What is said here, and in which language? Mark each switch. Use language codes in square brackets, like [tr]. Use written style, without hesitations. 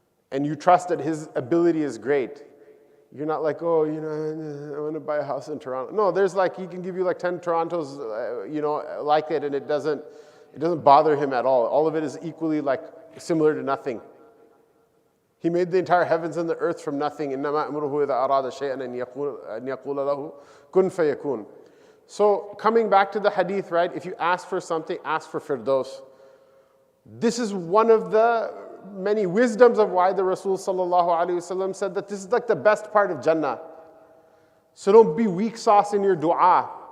[en] And you trust that His ability is great. You're not like, oh, I want to buy a house in Toronto. No, there's like, He can give you like 10 Torontos, like it, and it doesn't bother Him at all. All of it is equally like similar to nothing. He made the entire heavens and the earth from nothing. [ar] إِنَّمَا أَمْرُهُ إِذَا أَرَادَ شَيْئًا أَن يَقُولَ لَهُ كُن فَيَكُونَ. [en] So coming back to the hadith, right? If you ask for something, ask for firdaus. This is one of the many wisdoms of why the Rasul sallallahu alaihi wasallam said that this is like the best part of Jannah. So don't be weak sauce in your dua.